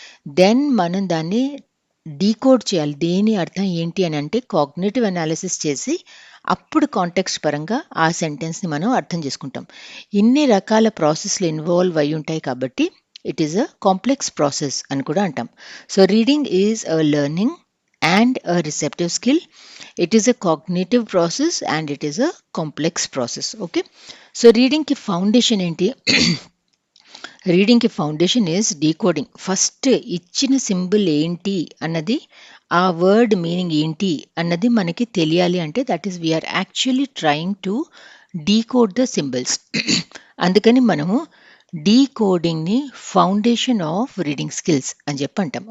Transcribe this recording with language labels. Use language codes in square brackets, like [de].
[te] Then మనం దాన్ని decode చేయాలి. దేని అర్థం ఏంటి అని అంటే కాగ్నిటివ్ అనాలిసిస్ చేసి అప్పుడు కాంటెక్స్ట్ పరంగా ఆ సెంటెన్స్ని మనం అర్థం చేసుకుంటాం. ఇన్ని రకాల ప్రాసెస్లు ఇన్వాల్వ్ అయి ఉంటాయి కాబట్టి it is a complex process అని కూడా అంటాం. [en] So reading is a learning and a receptive skill. It is a cognitive process and it is a complex process. Okay, so [te] reading ki foundation enti [en] reading ki foundation is decoding. [te] First ఇచ్చిన symbol ఏంటి అన్నది, ఆ word meaning ఏంటి అన్నది మనకి తెలియాలి. [en] అంటే that is we are actually trying to decode the symbols. [te] అందుకని మనము డీకోడింగ్ని ఫౌండేషన్ ఆఫ్ రీడింగ్ స్కిల్స్ అని చెప్పి అంటాం.